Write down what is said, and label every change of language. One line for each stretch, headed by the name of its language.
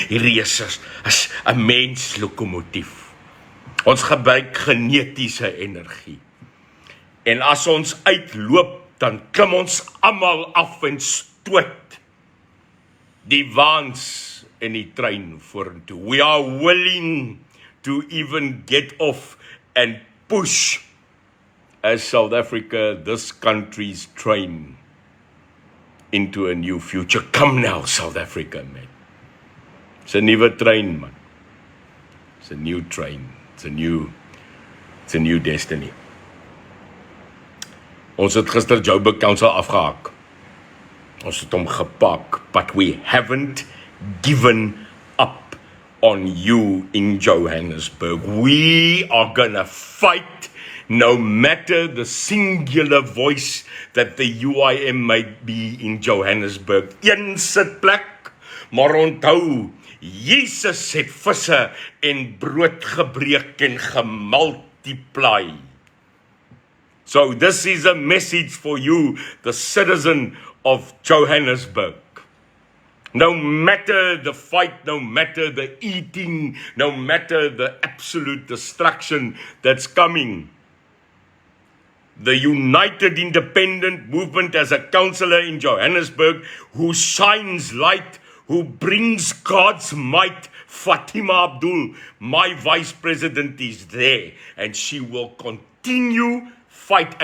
Afrikaans: Hierdie is 'n menslokomotief. Ons gebruik genetiese energie. En as ons uitloop, dan klim ons almal af en stoot die waans in die trein vorentoe.
English: We are willing to even get off and push as South Africa, this country's train into a new future. Come now, South Africa, man. It's a
Afrikaans: nuwe trein,
English: man. It's a new train. It's a new destiny.
Afrikaans: Ons het gister Joburg Council afgehaak. Ons het hom gepak,
English: but we haven't given up on you in Johannesburg. We are gonna fight no matter the singular voice that the UIM might be in Johannesburg.
Afrikaans: Een sitplek, maar onthou, Jesus het visse en brood gebreek en gemultiply.
English: So this is a message for you, the citizen of Johannesburg. No matter the fight, no matter the eating, no matter the absolute destruction that's coming, the United Independent Movement as a councillor in Johannesburg who shines light, who brings God's might, Fatima Abdul, my vice president, is there and she will continue fight.